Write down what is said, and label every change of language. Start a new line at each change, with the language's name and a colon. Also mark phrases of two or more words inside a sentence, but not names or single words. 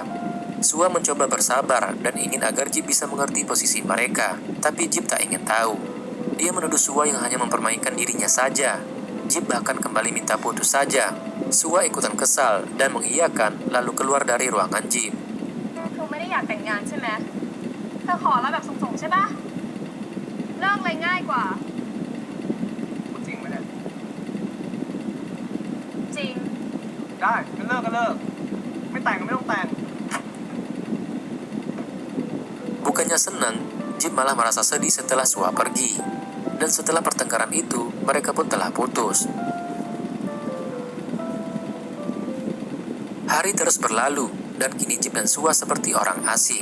Indonesian: Sua mencoba bersabar dan ingin agar Jip bisa mengerti posisi mereka, tapi Jip tak ingin tahu. Dia menuduh Sua yang hanya mempermainkan dirinya saja. Jip bahkan kembali minta putus saja. Sua ikutan kesal dan mengiyakan lalu keluar dari ruangan Jip.
Thai: เธอไม่ได้อยากแต่งงานใช่ไหมเธอขอเราแบบส่งๆใช่ปะเลิกอะไรง่ายกว่า จริงไหมเนี่ย จริง ได้ก็เลิกก็เลิก ไม่แต่งก็ไม่ต้องแต่ง
Indonesian: Bukannya senang, Jip malah merasa sedih setelah Sua pergi. Dan setelah pertengkaran itu, mereka pun telah putus. Hari terus berlalu, dan kini Jip dan Sua seperti orang asing.